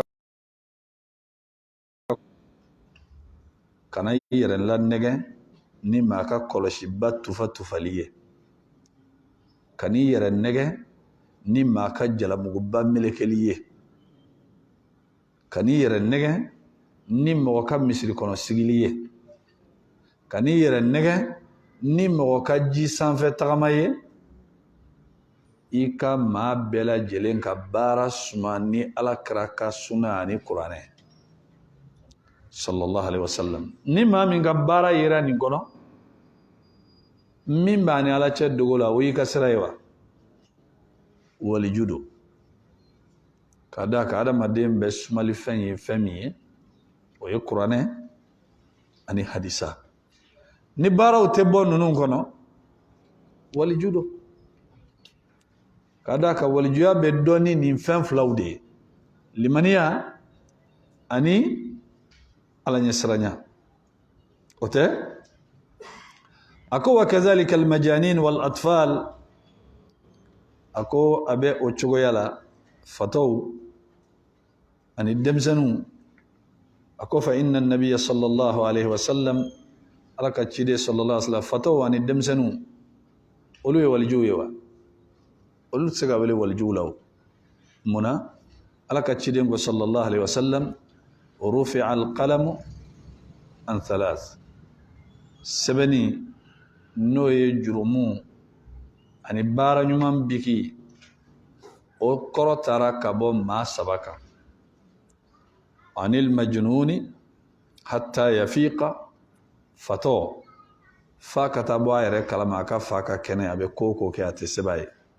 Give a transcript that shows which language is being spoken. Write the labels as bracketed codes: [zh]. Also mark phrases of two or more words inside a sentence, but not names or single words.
[bm] kana i yɛrɛ lanɛgɛ ni maa ka kɔlɔsiba tufali ye kana i yɛrɛ nɛgɛ ni maa ka jalamuguba melekeli ye kana i yɛrɛ nɛgɛ ni mɔgɔ ka misiri kɔnɔ sigili ye kana i yɛrɛ nɛgɛ ni mɔgɔ ka ji sanfɛ tagama ye i ka maa bɛɛ lajɛlen ka baara suma ni Alakira ka suna ani kuranɛ [ar] صلى الله عليه وسلم [bm] ni maa min ka baara yera nin kɔnɔ min b'a ni Ala cɛ dogo la o y'i ka sira ye wa waliju don ka d'a kan adamaden bɛ sumali fɛn ye fɛn min ye o ye kuranɛ ani hadisa ni baaraw tɛ bɔ ninnu kɔnɔ waliju don ka d'a kan walijuya bɛ dɔn ni nin fɛn filaw de ye limaniya ani Ala ɲɛsiranya o tɛ a ko [ar] وكذلك المجانين والأطفال [bm] a ko a bɛ o cogoya la fataw ani denmisɛnninw a ko [ar] فإن النبي صلى الله عليه [bm] wasallam Ala ka ciden [ar] صلى الله عليه وسلم [bm] fataw ani denmisɛnninw olu ye walijuw ye wa olu tɛ se ka wele walijuw la o munna Ala ka ciden ko [ar] صلى الله عليه وسلم رفع القلم عن ثلاث [bm] sɛbɛnni n'o ye jurumu ani baara ɲuman biki o kɔrɔ taara ka bɔ maa saba kan [ar] عن المجنون حتى يفيق [bm] fatɔ fa ka taa bɔ a yɛrɛ kalama a ka fa ka kɛnɛ a bɛ ko kɛ a tɛ seba ye